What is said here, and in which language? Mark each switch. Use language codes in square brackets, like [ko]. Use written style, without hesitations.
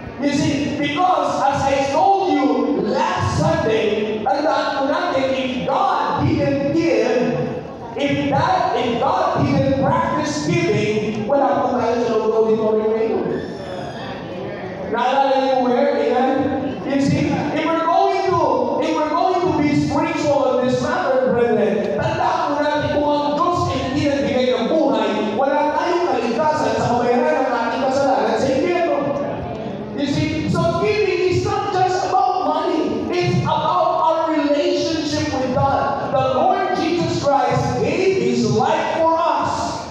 [en] You see, because as I told you last Sunday, [tl] tandaan po natin, [en] if God didn't give, if God didn't practice giving, [tl] wala po tayo sa loob auditorium ngayon. Naalala niyo where? Amen? [en] You see, if we're going to be spiritual in this matter, brethren, [tl] tandaan po natin kung ang Diyos ay hindi nagbigay ng buhay, wala tayong kaligtasan sa kabayaran ng ating kasalanan sa impyerno. [en] You see, so giving is not just about money. It's about our relationship with God. The Lord Jesus Christ gave His life for us.